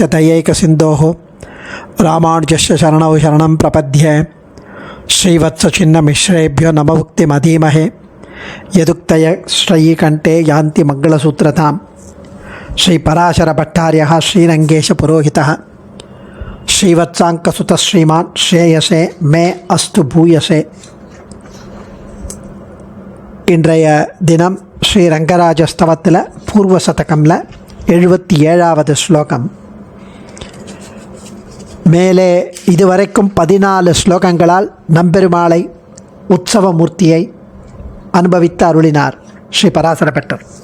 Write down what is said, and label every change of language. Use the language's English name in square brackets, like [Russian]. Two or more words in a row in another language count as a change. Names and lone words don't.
[Sanskrit] दयैकसिन्धोः रामानुजस्य शरणौ शरणं प्रपद्ये श्रीवत्सचिन्नमिश्रेभ्यो नममुक्तिमधीमहे यदुक्तय श्रीकण्ठे यान्ति मङ्गलसूत्रतां श्रीपराशरभट्टार्यः श्रीरङ्गेशपुरोहितः श्रीवत्साङ्कसुतः श्रीमान् श्रेयसे मे अस्तु भूयसे. [Tamil] இன்றைய தினம் ஸ்ரீரங்கராஜஸ்தவத்தில் பூர்வசதகமில் 77வது ஸ்லோகம். மேலே இதுவரைக்கும் 14 ஸ்லோகங்களால் நம்பெருமாளை உற்சவமூர்த்தியை அனுபவித்து அருளினார் ஸ்ரீ பராசர பட்டர்.